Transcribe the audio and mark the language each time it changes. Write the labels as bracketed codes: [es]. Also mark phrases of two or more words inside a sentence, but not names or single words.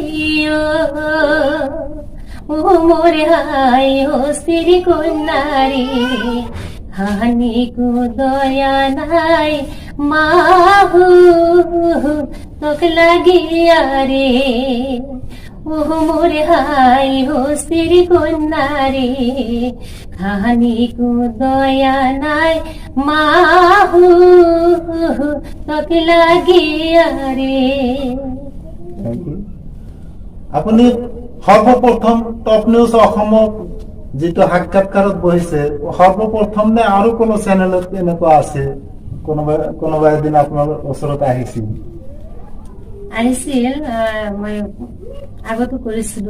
[rkt] ও মোরে হাই হস্তির কন্যারে, হানি কো দয়া নাই মাহু তোক লাগিয়া রে, ও মোরে হাই হস্তির কন্যারে, হানি কো দয়া নাই মাহু তোক লাগিয়া রে। [as] আপুনি সর্বপ্রথম টপ নিউজ অসমত যেটো সাক্ষাৎকারত বহিছে সর্বপ্রথম নে আৰু কোনো চ্যানেলত এনেকুৱা আছে কোনোবা এদিন আপোনাৰ ওচৰত আহিছিল? আহিছিল। মই আগতো কৰিছিলো